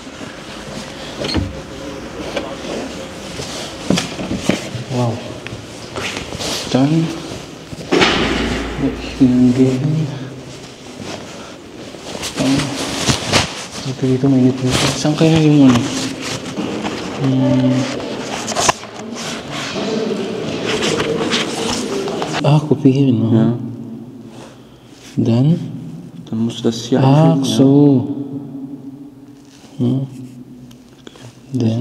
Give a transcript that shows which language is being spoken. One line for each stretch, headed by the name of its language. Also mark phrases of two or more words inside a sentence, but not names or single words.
Filipino: Wow. Done. Dito mainit dito. Saan kaya yung ano?
German: Kopieren, no? Ja. Dann? Dann musst du das hier Ach einfügen, so. Hm. Das ist das